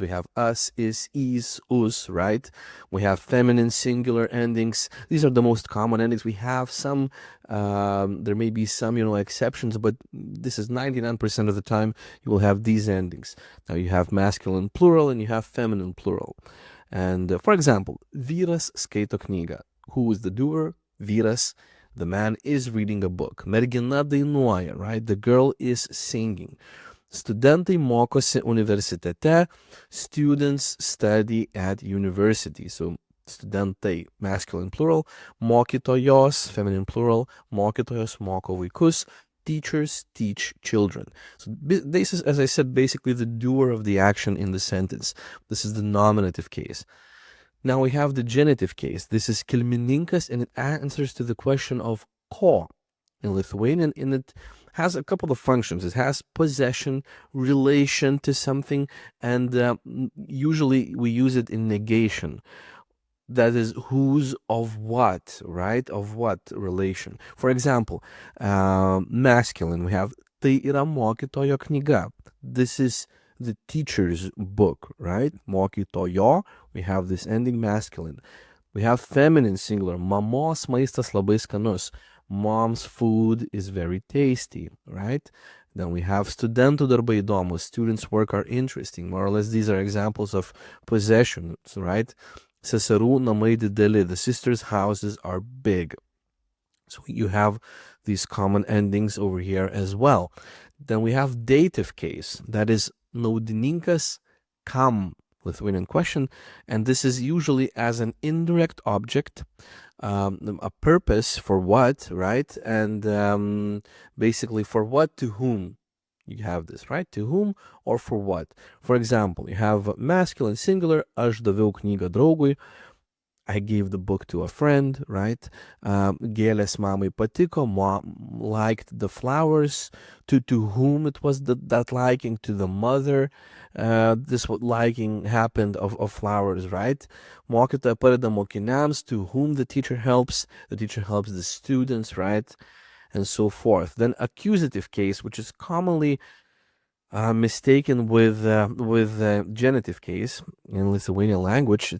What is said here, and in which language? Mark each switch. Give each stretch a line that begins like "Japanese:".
English: We have us, is, us, right? We have feminine singular endings. These are the most common endings. We have some, there may be some, exceptions, but this is 99% of the time you will have these endings. Now you have masculine plural and you have feminine plural. And for example,
Lithuanian: vyras skaito knygą.
English: Who is the doer? Vyras. The man is reading a book.
Lithuanian: Mergina dainuoja,
English: right? The girl is singing.
Lithuanian: Studentai mokosi universitete.
English: Students study at university. So studentai, masculine plural.
Lithuanian: Mokytojos, feminine plural. Mokytojos moko vaikus.
English: Teachers teach children. So this is, as I said, basically the doer of the action in the sentence. This is the nominative case. Now we have the genitive case. This is kilmininkas, and it answers to the question of ko in Lithuanian, and it has a couple of functions. It has possession, relation to something, and usually we use it in negation. That is whose of what, right? Of what relation. For example, masculine, we have
Lithuanian: tai yra mokytojo knyga.
English: This is the teacher's book, right? Mokytojo, we have this ending masculine. We have feminine singular.
Lithuanian: Mamos maistas labai skanus.
English: Mom's food is very tasty, right? Then we have
Lithuanian: studentų darbai įdomus.
English: Students' work are interesting. More or less, these are examples of possessions, right?
Lithuanian: Seserų namai dideli.
English: The sisters' houses are big. So you have these common endings over here as well. Then we have dative case. That is naudininkas kam, Lithuanian question, and this is usually as an indirect object, a purpose for what, right? And basically for what, to whom. You have this, right? To whom or for what. For example, you have masculine singular,
Lithuanian: aš daviau knygą draugui.
English: I gave the book to a friend, right?
Lithuanian: Gėlės mamai patiko,
English: mom liked the flowers. To whom it was that liking? To the mother. This liking happened of flowers, right?
Lithuanian: Mokytoja padeda mokiniams,
English: to whom the teacher helps. The teacher helps the students, right? And so forth. Then accusative case, which is commonly mistaken with genitive case in Lithuanian language.